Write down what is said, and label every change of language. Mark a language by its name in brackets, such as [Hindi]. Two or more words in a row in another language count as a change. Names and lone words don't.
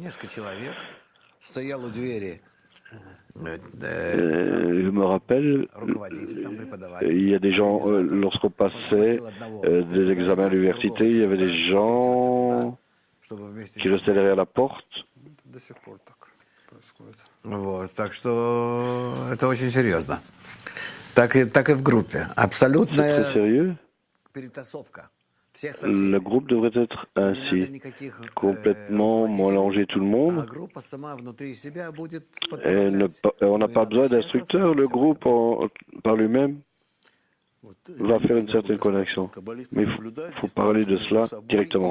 [French] Je me rappelle, il y a des gens, lorsqu'on passait des examens à l'université, il y avait des gens qui restaient derrière la porte. [Russian] Вот, так что это очень серьезно. Так и в группе. Абсолютная перетасовка. [French] Le groupe devrait être ainsi, complètement mélanger tout le monde. Et on n'a pas besoin d'instructeur, le groupe par lui-même. va faire une certaine connexion. Mais il faut parler de cela directement.